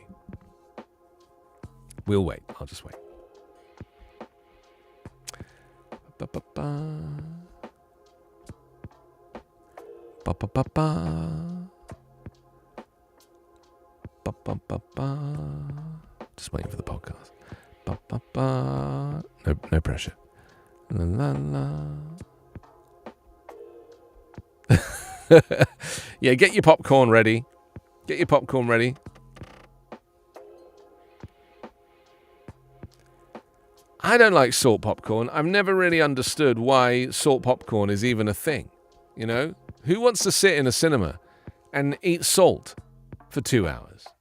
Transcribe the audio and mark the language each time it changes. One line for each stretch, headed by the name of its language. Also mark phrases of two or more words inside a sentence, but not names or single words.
English: We'll wait. I'll just wait. Ba-ba-ba. Ba-ba-ba-ba. Ba-ba-ba-ba. Just waiting for the podcast. Ba-ba-ba. No pressure. La la la. Yeah, get your popcorn ready. Get your popcorn ready. I don't like salt popcorn. I've never really understood why salt popcorn is even a thing. Who wants to sit in a cinema and eat salt for 2 hours?